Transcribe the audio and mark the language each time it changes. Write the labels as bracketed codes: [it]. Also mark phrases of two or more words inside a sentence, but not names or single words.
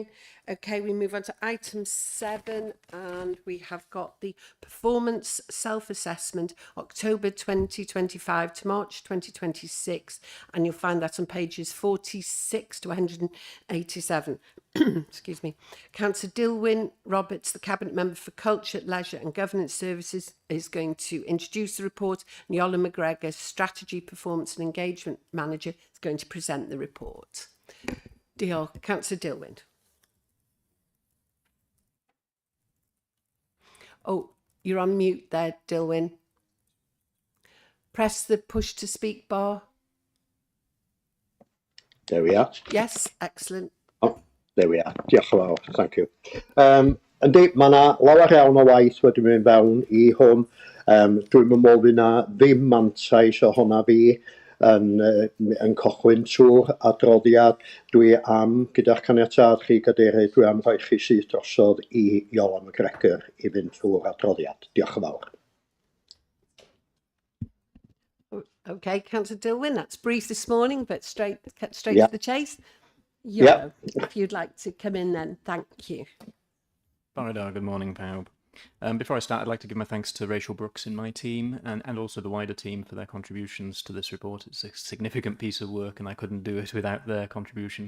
[en] Okay, we move on to item 7, and we have got the performance self-assessment, October 2025 to March 2026, and you'll find that on pages 46 to 187. Excuse me. Councillor Dilwyn Roberts, the Cabinet Member for Culture, Leisure and Governance Services, is going to introduce the report. Niola McGregor, Strategy, Performance and Engagement Manager, is going to present the report. [cy] Diolch. Councillor Dilwyn. [en] Oh, you're on mute there, Dilwyn. Press the push to speak bar. There we are. Yes, excellent. Oh, there we are. [cy] Diolch yn fawr. [en] Thank you. [cy] Yndi, mae yna lawer iawn o waith wedi mynd fewn I hwn. Dwi'n meddwl fydd yna ddim mantais o honna fi yn cochwyn trwy'r adroddiad. Dwi am, gyda'ch caniatâd chi Gadeirydd, dwi am rhoi chi syth drosodd I Niola McGregor I fynd trwy'r adroddiad. Diolch yn fawr. [en] Okay, Councillor Dilwyn, that's brief this morning, but cut straight Yeah. to the chase. Yeah. If you'd like to come in then, thank you. Good morning, pawb. Before I start, I'd like to give my thanks to Rachel Brooks in my team and also the wider team for their contributions to this report. It's a significant piece of work and I couldn't do it without their contributions.